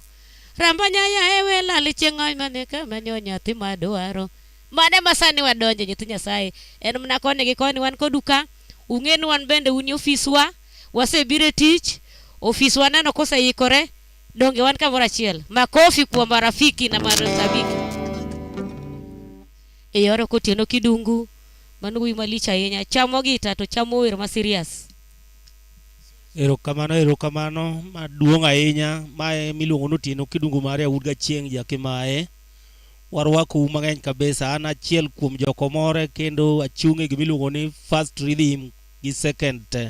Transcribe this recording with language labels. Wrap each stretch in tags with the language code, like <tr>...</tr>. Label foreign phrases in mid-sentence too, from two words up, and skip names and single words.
<luo>Ramba nyaya ewe lali chieng'oy mane kama nyo nyathi madwaro. Mane masani wadonje nyithi Nyasaye. En mna koni gi koni wan koduka. Ung'enu wan bende uni ofiswa. Wasebire tich. Ofiswa neno koseikore. Donge wan kamoro achiel.</luo> <sw>Makofi kuom marafiki na marafiki.</sw> <luo>Yoro kotieno kidungu. Mano wuoyi malich ahinya. Chamo gita to chamo wer ma serious. Erokamano maduong' ahinya. Mae miluongo notieno kidungu mare Awuod Gachieng' jakimae. Warwako mang'eny kabisa. An achiel kuom jokomore kendo achung'e gimiluongo ni</luo> <en>first rhythm</en> <luo>gi second te.</luo>